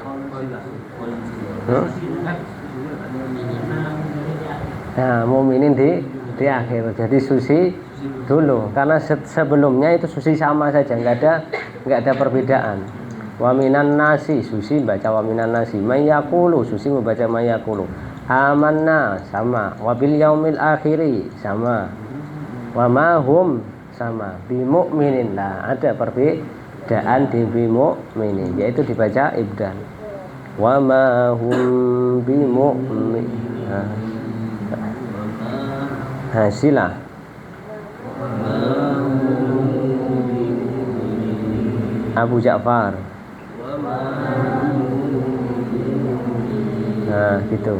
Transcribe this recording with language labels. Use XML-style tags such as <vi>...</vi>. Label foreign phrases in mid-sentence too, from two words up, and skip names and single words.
<id>Nah, mukminin di akhir. Jadi susi dulu karena sebelumnya itu susi sama saja, nggak ada perbedaan.</id> <ar>ومن الناس,</ar> <id>susi baca</id> <ar>ومن الناس.</ar> <id>Mayaqulu, susi membaca mayaqulu.</id> <ar>آمنا</ar> <id>sama,</id> <ar>وباليوم الآخر</ar> <id>sama.</id> <ar>وما هم</ar> <id>sama,</id> <ar>بمؤمنين.</ar> <id>Lah ada perbedaan di</id> <ar>بمؤمنين,</ar> <id>yaitu dibaca ibdal.</id> <ar>وما هم بمؤمن.</ar> <id>Hasilah. Abu Ja'far. Nah gitu.</id>